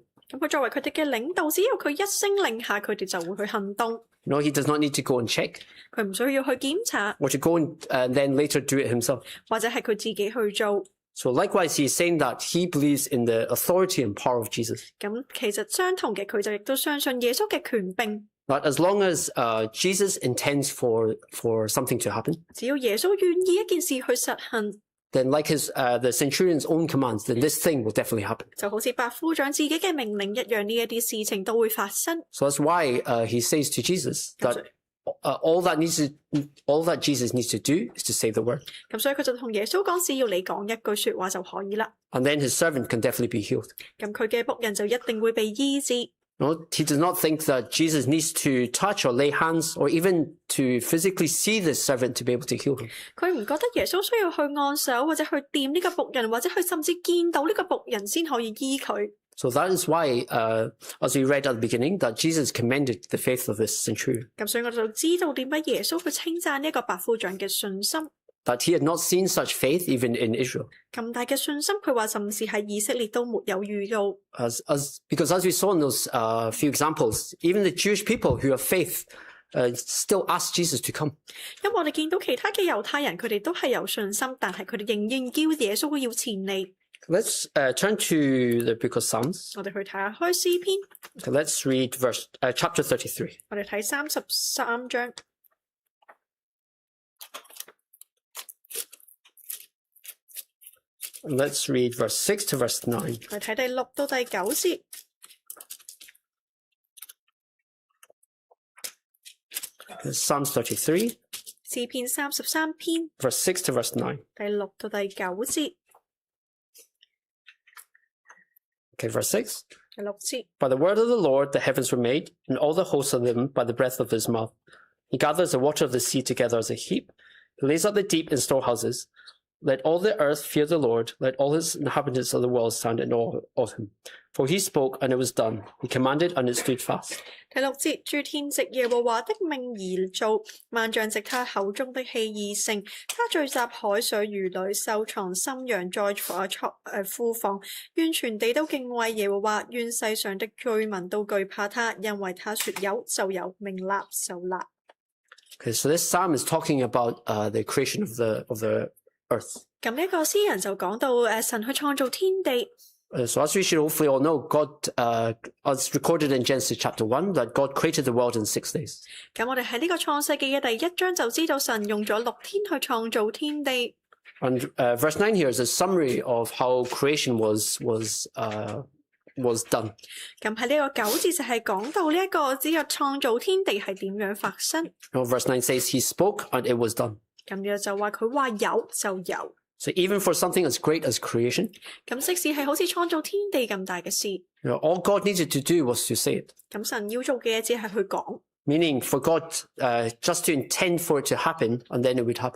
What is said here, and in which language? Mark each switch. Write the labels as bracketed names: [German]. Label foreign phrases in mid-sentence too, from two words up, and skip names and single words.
[Cantonese] 咁佢作為佢哋嘅領導，只要佢一聲令下，佢哋就會去行動。 [English] He does not need to go and check. [Cantonese] 佢唔需要去檢查， [English] or to go and then later do it himself. [Cantonese] 或者係佢自己去做。 [English] So likewise, he is saying that he believes in the authority and power of Jesus. [Cantonese] 咁其實相同嘅，佢就亦都相信耶穌嘅權柄。 [English] That as long as Jesus intends for something to happen, [Cantonese] 只要耶穌願意一件事去實行， [English] then like the centurion's own commands, then this thing will definitely happen. [Cantonese] 就好似百夫長自己嘅命令一樣，呢一啲事情都會發生。 [English] So that's why he says to Jesus that all that Jesus needs to do is to say the word. [Cantonese] 咁所以佢就同耶穌講，只要你講一句說話就可以啦。 [English] And then his servant can definitely be healed. [Cantonese] 咁佢嘅僕人就一定會被醫治。 [English] No, he does not think that Jesus needs to touch or lay hands or even to physically see this servant to be able to heal him. [Cantonese] 佢唔覺得耶穌需要去按手或者去掂呢個僕人，或者去甚至見到呢個僕人先可以醫佢。 [English] So that is why, as we read at the beginning, that Jesus commended the faith of this centurion. [Cantonese] 咁所以我哋就知道點解耶穌去稱讚呢一個百夫長嘅信心。 [English] That he had not seen such faith even in Israel. [Cantonese] 咁大嘅信心，佢話甚至喺以色列都沒有遇到。 [English] Because as we saw in those few examples, even the Jewish people who have faith still ask Jesus to come. [Cantonese] 因為我哋見到其他嘅猶太人，佢哋都係有信心，但係佢哋仍然叫耶穌要前嚟。 [English] Let's turn to the book of Psalms. [Cantonese] 我哋去睇下開詩篇。 [English] Okay, let's read chapter 33. [Cantonese] 我哋睇33章。 [English] Let's read verse 6 to verse 9. [Cantonese] 我哋睇第6到第9節。 [English] Psalms 33. [Cantonese] 詩篇33篇。 [English] Verse 6 to verse 9. [Cantonese] 第6到第9節。 [English] Okay, verse 6. [Cantonese] 第6節。 [English] By the word of the Lord the heavens were made, and all the hosts of them by the breath of his mouth. He gathers the water of the sea together as a heap. He lays up the deep in storehouses. Let all the earth fear the Lord. Let all his inhabitants of the world stand in awe of him. For he spoke, and it was done. He commanded, and it stood fast. [Cantonese] 第6節，諸天藉耶和華的命而造，萬象藉他口中的氣而成。他聚集海水魚類，收藏深洋在庫房。願全地都敬畏耶和華，願世上的居民都懼怕他，因為他說有就有，命立就立。 [English] Okay, so this psalm is talking about the creation of the earth. [Cantonese] 咁呢個詩人就講到神去創造天地。 [English] So as we should hopefully all know, God, as recorded in Genesis chapter 1, that God created the world in 6 days. [Cantonese] 咁我哋喺呢個創世記嘅第1章就知道神用咗6天去創造天地。 [English] And verse 9 here is a summary of how creation was done. [Cantonese] 咁喺呢個9節就係講到呢一個只有創造天地係點樣發生。 [English] Verse 9 says, He spoke and it was done. [Cantonese] 咁樣就話佢話有就有。 [English] So even for something as great as creation, [Cantonese] 咁即使係好似創造天地咁大嘅事， [English] all God needed to do was to say it. [Cantonese] 咁神要做嘅嘢只係去講。 [English] Meaning for God just to intend for it to happen, and then it would happen.